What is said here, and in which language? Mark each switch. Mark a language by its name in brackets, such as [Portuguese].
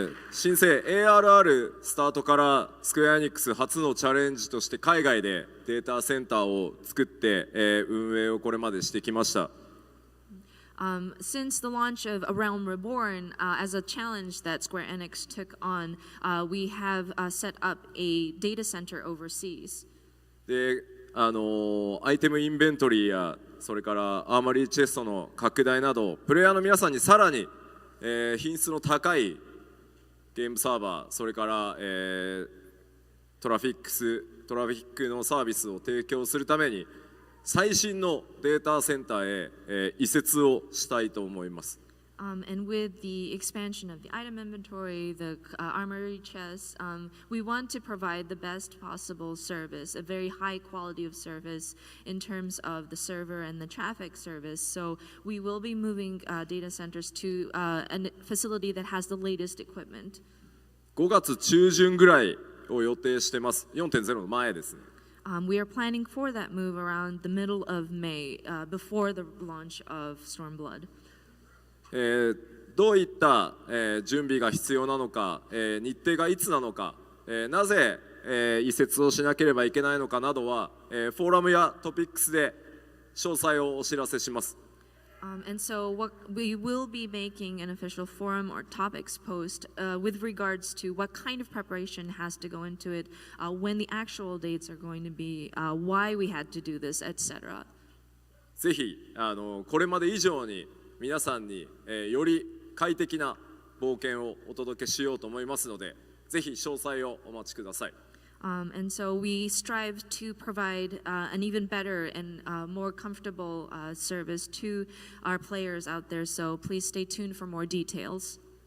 [Japanese] 新生 ARR スタートからスクエアエニックス初のチャレンジとして海外でデータセンターを作って、運営をこれまでしてきました。 [English] Since the launch of A Realm Reborn, as a challenge that Square Enix took on, we have set up a data center overseas. [Japanese] で、アイテムインベントリーやそれからアーマリーチェストの拡大などプレイヤーの皆さんにさらに、品質の高いゲームサーバーそれから、トラフィックのサービスを提供するために最新のデータセンターへ、移設をしたいと思います。 [English] And with the expansion of the item inventory, the armory chests, we want to provide the best possible service, a very high quality of service in terms of the server and the traffic service. So we will be moving data centers to a facility that has the latest equipment. [Japanese] 5月中旬ぐらいを予定してます。 4.0 の前ですね。 [English] We are planning for that move around the middle of May, before the launch of Stormblood. [Japanese] どういった、準備が必要なのか、日程がいつなのか、なぜ、移設をしなければいけないのかなどは、フォーラムやトピックスで詳細をお知らせします。 [English] And so we will be making an official forum or topics post with regards to what kind of preparation has to go into it, when the actual dates are going to be, why we had to do this, etc. [Japanese] ぜひこれまで以上に皆さんに、より快適な冒険をお届けしようと思いますので、ぜひ詳細をお待ちください。 [English] And so we strive to provide an even better and more comfortable service to our players out there. So please stay tuned for more details.